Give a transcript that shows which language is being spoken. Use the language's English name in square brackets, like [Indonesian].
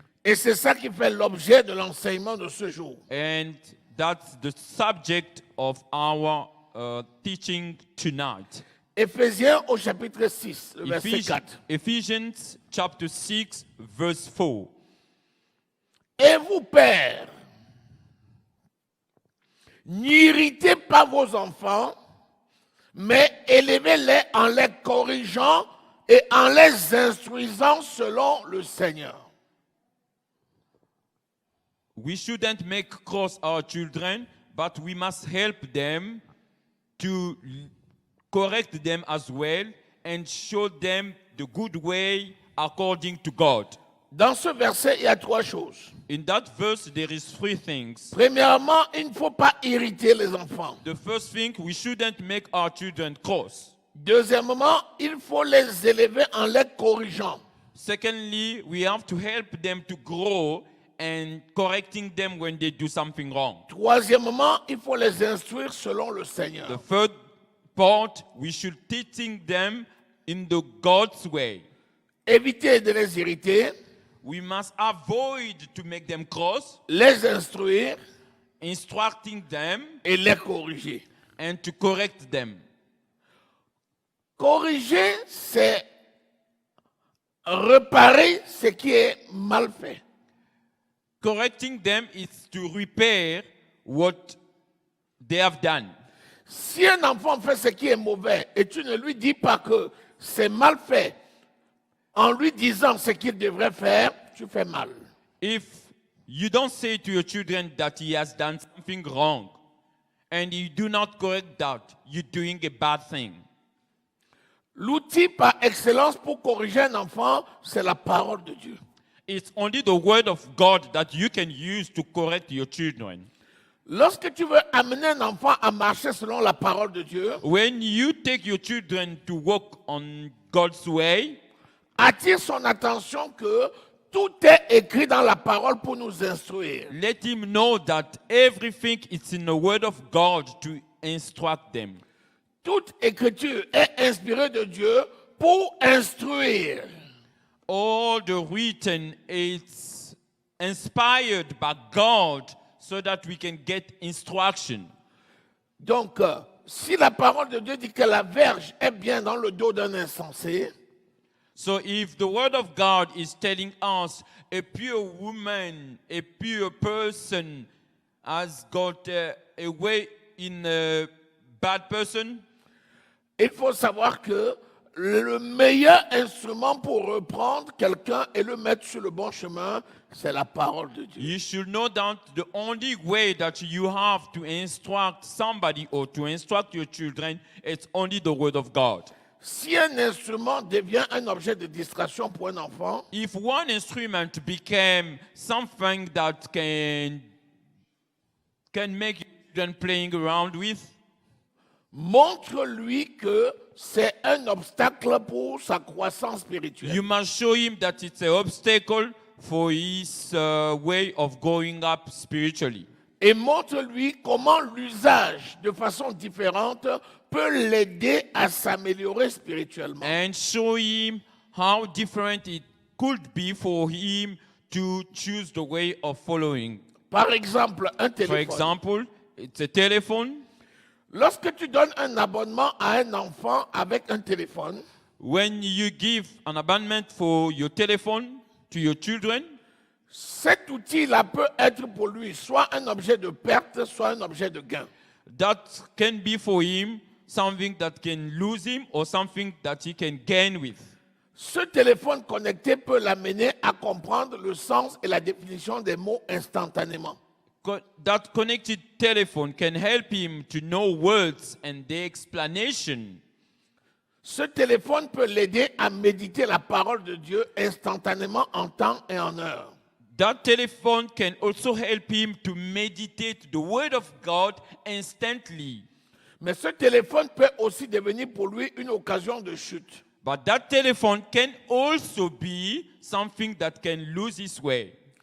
[French] Et c'est ça qui fait l'objet de l'enseignement de ce jour. [English] And that's the subject of our teaching tonight. [French] Éphésiens au chapitre 6, le verset 4. [English] Ephesians chapter 6, verse 4. [French] Et vous, pères, n'irritez pas vos enfants, mais élevez-les en les corrigeant et en les instruisant selon le Seigneur. [English] We shouldn't make cross our children, but we must help them to correct them as well and show them the good way according to God. [French] Dans ce verset, il y a trois choses. [English] In that verse, there is three things. [French] Premièrement, il ne faut pas irriter les enfants. [English] The first thing, we shouldn't make our children cross. [French] Deuxièmement, il faut les élever en les corrigeant. [English] Secondly, we have to help them to grow and correcting them when they do something wrong. [French] Troisièmement, il faut les instruire selon le Seigneur. [English] The third part, we should teaching them in the God's way. [French] Éviter de les irriter, [English] We must avoid to make them cross, [French] les instruire [English] instructing them [French] et les corriger. [English] and to correct them. [French] Corriger, c'est réparer ce qui est mal fait. [English] Correcting them is to repair what they have done. [French] Si un enfant fait ce qui est mauvais et tu ne lui dis pas que c'est mal fait, en lui disant ce qu'il devrait faire, tu fais mal. [English] If you don't say to your children that he has done something wrong and you do not correct that, you're doing a bad thing. [French] L'outil par excellence pour corriger un enfant, c'est la parole de Dieu. [English] It's only the word of God that you can use to correct your children. [French] Lorsque tu veux amener un enfant à marcher selon la parole de Dieu, [English] When you take your children to walk on God's way, [French] attire son attention que tout est écrit dans la parole pour nous instruire. [English] let him know that everything is in the word of God to instruct them. [French] Toute écriture est inspirée de Dieu pour instruire. [English] All the written is inspired by God so that we can get instruction. [French] Donc, si la parole de Dieu dit que la verge est bien dans le dos d'un insensé, [English] So if the word of God is telling us a pure woman, a pure person has got a way in a bad person? [French] Il faut savoir que le meilleur instrument pour reprendre quelqu'un et le mettre sur le bon chemin, c'est la parole de Dieu. [English] You should know that the only way that you have to instruct somebody or to instruct your children, it's only the word of God. [French] Si un instrument devient un objet de distraction pour un enfant, [English] If one instrument became something that can make children playing around with, [French] montre-lui que c'est un obstacle pour sa croissance spirituelle. [English] you must show him that it's an obstacle for his way of growing up spiritually. [French] Et montre-lui comment l'usage de façon différente peut l'aider à s'améliorer spirituellement. [English] And show him how different it could be for him to choose the way of following. [French] Par exemple, un [English] For [French] téléphone. [English] example, it's a telephone. [French] Lorsque tu donnes un abonnement à un enfant avec un téléphone, [English] When you give an abandonment for your telephone to your children, [French] cet outil-là peut être pour lui soit un objet de perte, soit un objet de gain. [English] that can be for him something that can lose him or something that he can gain with. [French] Ce téléphone connecté peut l'amener à comprendre le sens et la définition des mots instantanément. [English] That connected telephone can help him to know words and the explanation. [French] Ce téléphone peut l'aider à méditer la parole de Dieu instantanément en temps et en heure. [English] That telephone can also help him to meditate the word of God instantly. [French] Mais ce téléphone peut aussi devenir pour lui une occasion de chute. [English] But that telephone can also be something that can lose his way.